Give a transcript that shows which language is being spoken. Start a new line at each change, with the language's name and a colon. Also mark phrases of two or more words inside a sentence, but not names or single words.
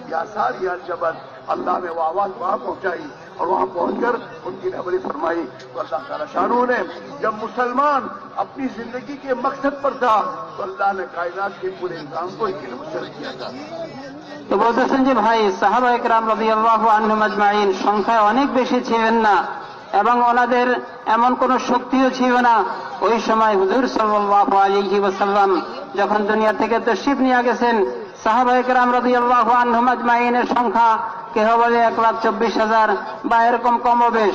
Arabic: یا ساریہ جبل،
Urdu: اللہ نے وہ آواز وہاں پہنچائی اور وہاں پہنچ کر ان کی رہبری فرمائی. تو اللہ تعالیٰ شانہ نے جب مسلمان اپنی زندگی کے مقصد پر تھا تو اللہ نے کائنات کے پورے نظام کو ان کے لیے مسر کیا تھا.
Bangla: তো বলতেছেন যে ভাই সাহাবা একরাম
Arabic: رضي الله عنهم أجمعين
Bangla: সংখ্যায় অনেক বেশি ছিলেন না এবং ওনাদের এমন কোন শক্তিও ছিল না. ওই সময় হুজুর
Arabic: صلى الله عليه وسلم
Bangla: যখন দুনিয়া থেকে তাশরীফ নিয়ে গেছেন, সাহাবা একরাম
Arabic: رضي الله عنهم أجمعين
Bangla: সংখ্যা কেহ বলে 1,24,000 বা এরকম কমবেশ.